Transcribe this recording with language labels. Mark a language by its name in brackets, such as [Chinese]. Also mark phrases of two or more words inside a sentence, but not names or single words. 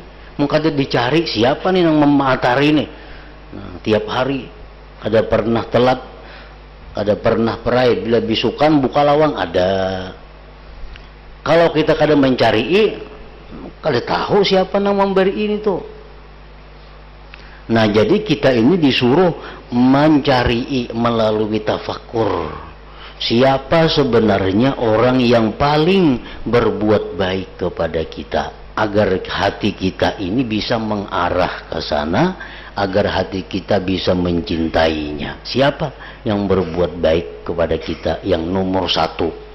[Banjar] Mungkin kada dicari siapa nih nang matahari ini. Nah, tiap hari kada pernah telat, kada pernah perai. Bila bisukan buka lawang ada. Kalau kita kada mencari, kada tahu siapa nang memberi ini tuh. [Indonesian] Nah, jadi kita ini disuruh mencari melalui tafakkur. Siapa sebenarnya orang yang paling berbuat baik kepada kita, agar hati kita ini bisa mengarah ke sana, agar hati kita bisa mencintainya. Siapa yang berbuat baik kepada kita yang nomor satu?